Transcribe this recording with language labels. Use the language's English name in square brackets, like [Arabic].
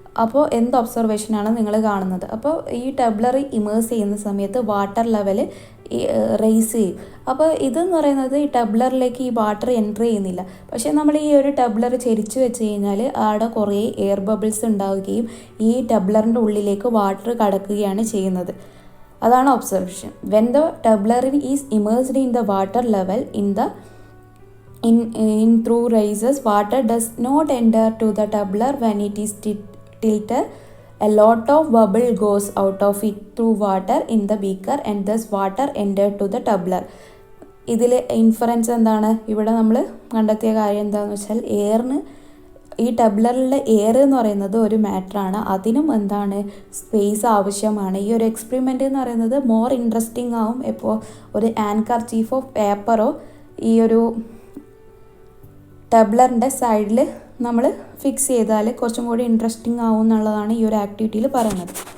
[Malayalam] അപ്പോൾ എന്ത് ഒബ്സർവേഷനാണ് നിങ്ങൾ കാണുന്നത്? അപ്പോൾ ഈ ടബ്ലർ ഇമേഴ്സ് ചെയ്യുന്ന സമയത്ത് വാട്ടർ ലെവൽ റൈസ് ചെയ്യും. അപ്പോൾ ഇതെന്ന് പറയുന്നത് ഈ ടബ്ലറിലേക്ക് ഈ വാട്ടർ എൻ്റർ ചെയ്യുന്നില്ല. പക്ഷേ നമ്മൾ ഈ ഒരു ടബ്ലർ ചെരിച്ച് വെച്ച് കഴിഞ്ഞാൽ അവിടെ കുറേ എയർ ബബിൾസ് ഉണ്ടാവുകയും ഈ ടബ്ലറിൻ്റെ ഉള്ളിലേക്ക് വാട്ടർ കടക്കുകയാണ് ചെയ്യുന്നത്. അതാണ് observation. [English] When the tumbler is immersed in the water level in through rises, water does not enter to the tumbler. When it is tilted, a lot of bubble goes out of it through water in the beaker and thus water entered to the tumbler. [Malayalam] ഇതിൽ inference എന്താണ്? ഇവിടെ നമ്മൾ കണ്ടെത്തിയ കാര്യം എന്താണെന്ന് വെച്ചാൽ ഈ ടബ്ലറിലെ air എന്ന് പറയുന്നത് ഒരു മാറ്ററാണ്. അതിനും എന്താണ് സ്പേസ് ആവശ്യമാണ്. ഈ ഒരു എക്സ്പെരിമെൻ്റ് എന്ന് പറയുന്നത് മോർ ഇൻട്രസ്റ്റിംഗ് ആവും ഇപ്പോൾ ഒരു ആൻകർച്ചീഫ് ഓഫ് പേപ്പറോ ഈ ഒരു ടബ്ലറിൻ്റെ സൈഡിൽ നമ്മൾ ഫിക്സ് ചെയ്താൽ കുറച്ചും കൂടി ഇൻട്രസ്റ്റിംഗ് ആവും എന്നുള്ളതാണ് ഈ ഒരു ആക്ടിവിറ്റിയിൽ പറയുന്നത്.